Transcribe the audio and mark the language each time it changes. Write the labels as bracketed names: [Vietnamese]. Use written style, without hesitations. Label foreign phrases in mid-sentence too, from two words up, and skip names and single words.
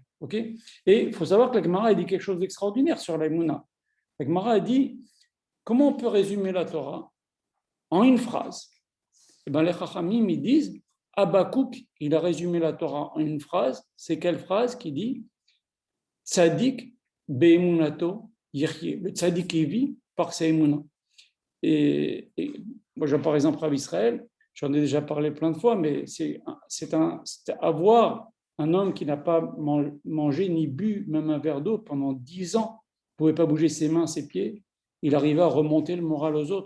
[French] Okay, et il faut savoir que la Gemara a dit quelque chose d'extraordinaire sur l'aïmouna. La Gemara a dit comment on peut résumer la Torah en une phrase. Et bien les Chachamim ils disent Habakouk, il a résumé la Torah en une phrase. C'est quelle phrase qui dit [Hebrew] צדיק באמונתו יחיה. [French] Le tzadik il vit par sa émouna. Et moi je par exemple à Israël, j'en ai déjà parlé plein de fois, mais c'est avoir un homme qui n'a pas mangé ni bu même un verre d'eau pendant 10 ans, ne pouvait pas bouger ses mains, ses pieds, il arrivait à remonter le moral aux autres.